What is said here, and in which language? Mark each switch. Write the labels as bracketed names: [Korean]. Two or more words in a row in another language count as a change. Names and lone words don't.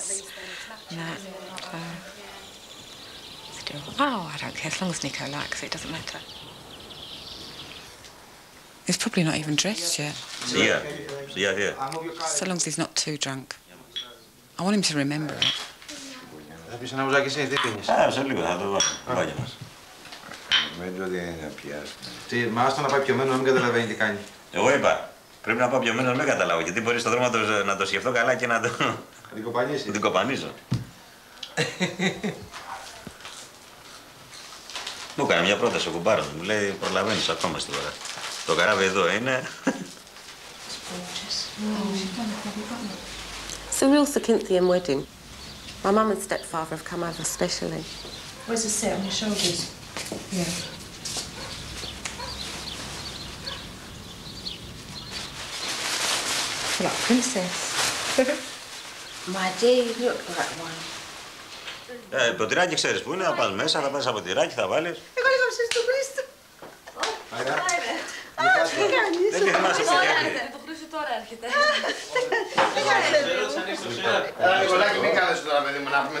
[English] And that, so... Still, oh, I don't care, as long as Nico likes it, it doesn't matter. He's probably not even dressed yet. Yeah. So long as he's not too drunk. I want him to remember it. [Greek] Θα πεις ένα ουζάκι εσύ, τι πίνεις? Σε λίγο θα το βάλει μας. Νομίζω ότι είναι πιάσει. Τι, μα άστο να πάει πιωμένο, να μην καταλαβαίνει τι κάνει. Εγώ είπα, πρέπει να πάω πιωμένο να μην καταλάβω, γιατί μπορεί στον δρόμο να το σκεφτώ καλά και να το... Να την κοπανίσω. Μου έκανε μια πρόταση ο κουμπάρος μου, λέει προλαβαίνεις ακόμα στην ώρα. Το καράβι εδώ είναι... [English] It's a real Zakynthos wedding. My mum and stepfather have come over specially. Where's the set on your shoulders? Yeah. Like a princess. My dear, you look like one. [Greek] Ποτηράκι ξέρεις που είναι, θα πας μέσα, θα πας από ποτηράκι, θα βάλεις. Εγώ λίγο ψήσεις τον Χρήστο. Τι κάνεις? Δεν τη θυμάσαι τι έρχεται. Το Χρήστο τώρα έρχεται. Έλα Νικολάκη, μην κάνεις τώρα παιδί μου να πούμε.